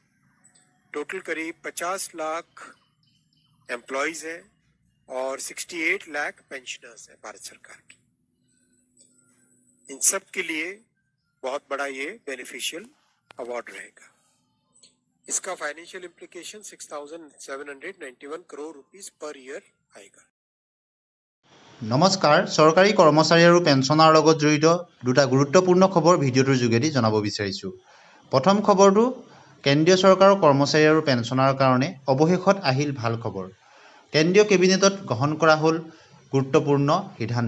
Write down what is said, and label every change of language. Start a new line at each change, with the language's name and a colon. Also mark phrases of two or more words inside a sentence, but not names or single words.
Hindi: टोटल करीब 50 लाख एम्प्लॉयज हैं और 68 लाख पेंशनर्स हैं भारत सरकार की। इन सब के लिए बहुत बड़ा ये
English: beneficial award
Hindi: रहेगा। इसका
English: financial implication
Hindi: 6,791 करोड़
English: rupees per year
Hindi: आएगा।
Assamese: নমস্কাৰ, চৰকাৰী কৰ্মচাৰী আৰু পেঞ্চনাৰ লগত জড়িত দুটা গুৰুত্বপূৰ্ণ খবৰ ভিডিঅ'টোৰ যোগেদি জনাব বিচাৰিছোঁ। প্ৰথম খবৰটো কেন্দ্ৰীয় চৰকাৰৰ কৰ্মচাৰী আৰু পেঞ্চনাৰৰ কাৰণে অৱশেষত আহিল ভাল খবৰ। কেন্দ্ৰীয় কেবিনেটত গ্ৰহণ কৰা হ'ল গুৰুত্বপূৰ্ণ সিদ্ধান্ত।